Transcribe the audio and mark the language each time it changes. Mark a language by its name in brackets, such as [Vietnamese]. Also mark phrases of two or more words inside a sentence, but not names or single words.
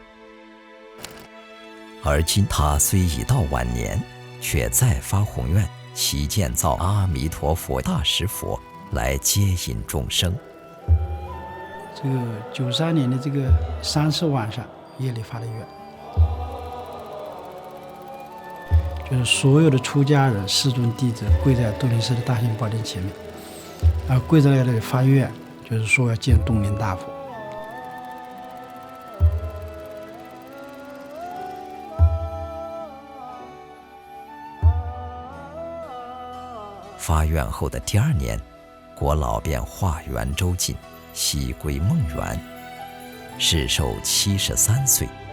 [Chinese] 而今他雖已到晚年，卻再發宏願，期建造阿彌陀佛大石佛來接引眾生。這個93年的這個30晚上夜裡發的願，就是所有的出家人、世尊弟子跪在東林寺的大雄寶殿前面，然後跪在那裡發願，就是說要建東林大佛。发愿后的第2年，国老便化缘州尽，西归梦园，世寿73岁。